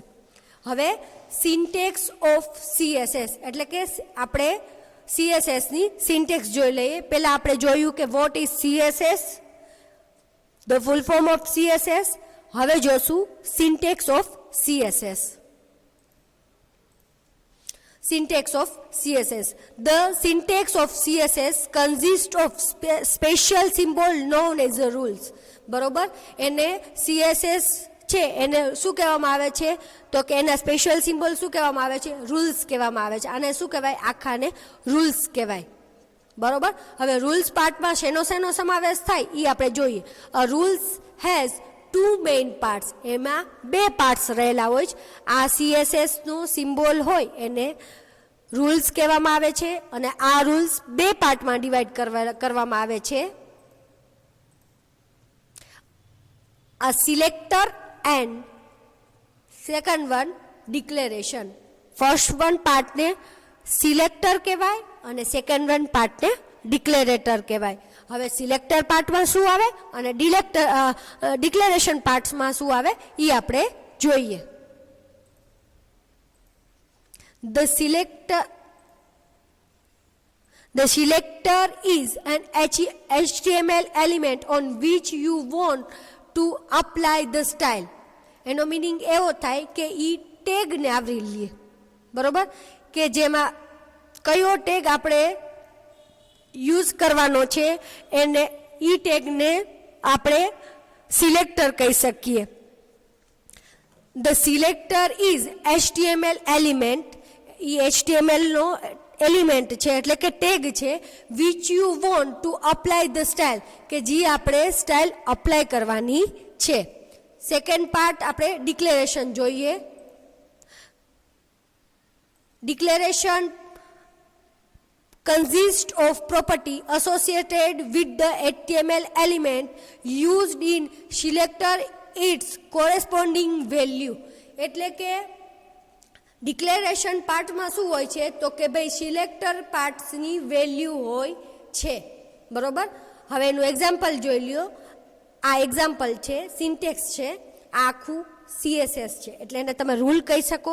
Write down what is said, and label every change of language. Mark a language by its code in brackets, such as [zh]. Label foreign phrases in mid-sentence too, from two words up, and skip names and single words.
[gu] હવે [en] syntax of CSS [gu] એટલે કે આપણે CSSની સિન્ટેક્સ જોઈ લઈએ. પહેલાં આપણે જોયું કે [en] what is CSS, the full form of CSS. [gu] હવે જોશું [en] syntax of CSS. Syntax of CSS. The syntax of CSS consists of special symbol known as the rules. [gu] બરોબર? એને CSS છે એને શું કહેવામાં આવે છે? તો કે એના [en] special symbol [gu] શું કહેવામાં આવે છે? રૂલ્સ કહેવામાં આવે છે. આને શું કહેવાય? આખાને રૂલ્સ કહેવાય. બરોબર? હવે રૂલ્સ પાર્ટમાં શેનો સમાવેશ થાય એ આપણે જોઈએ. [en] a rules has two main parts, [gu] એમાં બે પાર્ટ્સ રહેલા હોય છે. આ CSSનું સિમ્બોલ હોય એને રૂલ્સ કહેવામાં આવે છે અને આ રૂલ્સ બે પાર્ટમાં ડિવાઈડ કરવામાં આવે છે. [en] A selector and second one declaration. first one partને [gu] સિલેક્ટર કહેવાય અને [en] second one partને [gu] ડિક્લેરેટર કહેવાય. હવે [en] selector partમાં [gu] શું આવે અને [en] declaration partsમાં [gu] શું આવે એ આપણે જોઈએ. [en] The selector is an HTML element on which you want to apply the style. [gu] એનો મિનિંગ એવો થાય કે એ ટેગને આવરી લે, બરોબર, કે જેમાં કયો ટેગ આપણે યુઝ કરવાનો છે એને ઈ ટેગને આપણે સિલેક્ટર કહી શકીએ. [en] The selector is HTML element, [gu] એ HTML નો એલિમેન્ટ છે એટલે કે ટેગ છે, [en] which you want to apply the style, [gu] કે જે આપણે [en] style apply [gu] કરવાની છે. સેકન્ડ પાર્ટ આપણે ડિક્લેરેશન જોઈએ. [en] ડિક્લેરેશન consists of property associated with the HTML element used in selector its corresponding value. [gu] એટલે કે [en] declaration partમાં [gu] શું હોય છે તો કે ભાઈ [en] selector partsની [gu] વેલ્યુ હોય છે, બરોબર. હવે એનું એક્ઝામ્પલ જોઈ લ્યો. આ એક્ઝામ્પલ છે, સિન્ટેક્સ છે, આ આખું CSS છે એટલે એને તમે રૂલ કહી શકો.